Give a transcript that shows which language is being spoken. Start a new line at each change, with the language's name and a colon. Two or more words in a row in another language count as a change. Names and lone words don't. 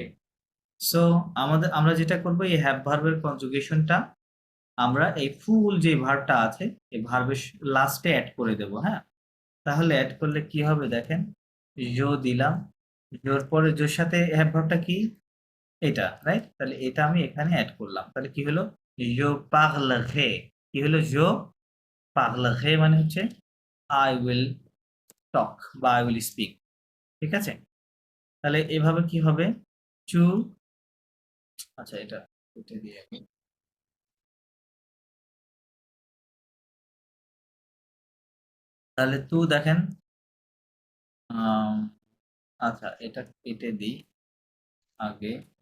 Bangla: সো আমরা যেটা করব এই
English: have verb conjugation
Bangla: আমরা এই ফুল যে ভার্বটা আছে এই ভার্বের লাস্টে এড করে দেব, হ্যাঁ? তাহলে এড করলে কি হবে দেখেন, দিলাম। জোর পরে জোর সাথে
English: have verb
Bangla: কি? এটা, রাইট? তাহলে এটা আমি এখানে এড করলাম। তাহলে কি হলো?
French: Je parlerai।
Bangla: কি হলো?
French: Je parlerai
Bangla: মানে হচ্ছে
English: I will talk
Bangla: বা
English: I will speak।
Bangla: ঠিক আছে? তাহলে এভাবে কি হবে? to আচ্ছা এটা কেটে দিই আমি। তাহলে দেখেন, আম আচ্ছা এটা কেটে দিই আগে।